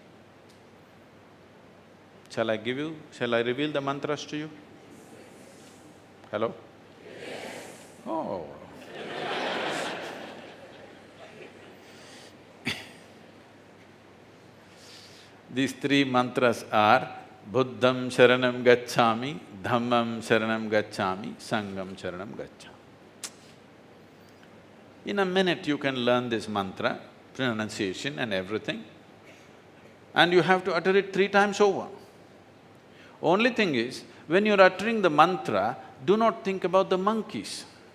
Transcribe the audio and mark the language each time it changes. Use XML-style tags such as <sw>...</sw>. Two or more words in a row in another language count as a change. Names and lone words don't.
<en>Shall I reveal the mantras to you? Hello? Yes. Oh. These 3 mantras are</en> <pi>Buddham Sharanam Gacchami, Dhammam Sharanam Gacchami, Sangham Sharanam Gacchami.</pi> <en>In a minute you can learn this mantra, pronunciation and everything, and you have to utter it 3 times over. Only thing is, when you're uttering the mantra, do not think about the monkeys.</en>